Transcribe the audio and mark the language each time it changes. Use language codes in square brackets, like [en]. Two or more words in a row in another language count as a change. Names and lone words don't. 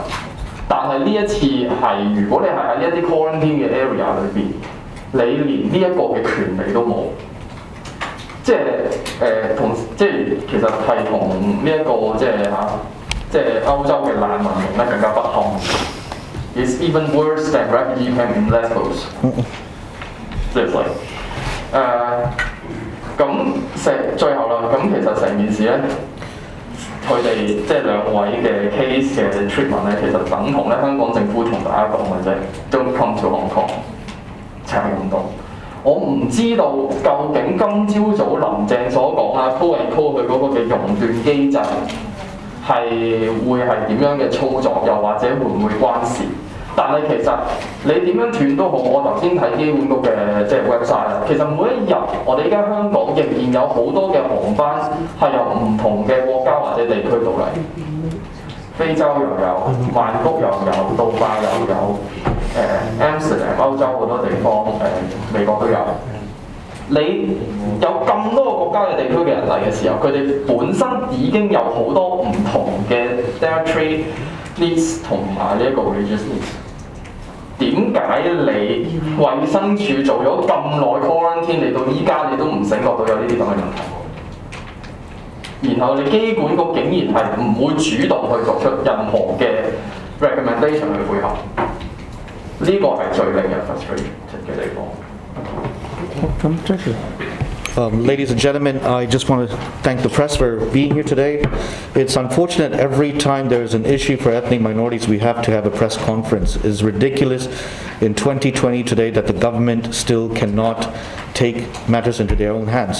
[yue] 但係呢一次係如果你係喺一啲 quarantine 嘅 area 裏邊，你連呢一個嘅權利都冇，即係其實係同呢一個即係歐洲嘅難民營咧更加不堪。 [en] It's even worse than refugee camp in Lesbos。 [yue] 即係最後啦，咁其實成件事咧，佢哋即係兩位嘅 case 嘅 treatment 咧，其實等同咧香港政府同大家講嘅啫 ， [en] Don't come to Hong Kong， [yue] 就係咁多。我唔知道究竟今朝早林鄭所講啦 ， [en] call and call [yue] 佢嗰個嘅熔斷機制係會係點樣嘅操作，又或者會唔會關事？但係其實你點樣斷都好，我頭先睇機管局嘅即係 website 啦。其實每一日我哋而家香港仍然有好多嘅航班係由唔同嘅國家或者地區到嚟，非洲又有，曼谷又有，杜拜又有，Amsterdam 歐洲好多地方，美國都有。你有咁多個國家嘅地區嘅人嚟嘅時候，佢哋本身已經有好多唔同嘅 [en] dietary needs [yue] 同埋呢一個 [en] religious needs。 [yue] 點解你衛生署做咗咁耐 quarantine， 你到依家你都唔醒覺到有呢啲咁嘅問題？然後你機管局竟然係唔會主動去作出任何嘅 recommendation 去配合，呢個係最令人 frustrated 嘅地方。 [en] Ladies and gentlemen, I just want to thank the press for being here today. It's unfortunate every time there's an issue for ethnic minorities, we have to have a press conference. It's ridiculous in 2020 today that the government still cannot take matters into their own hands.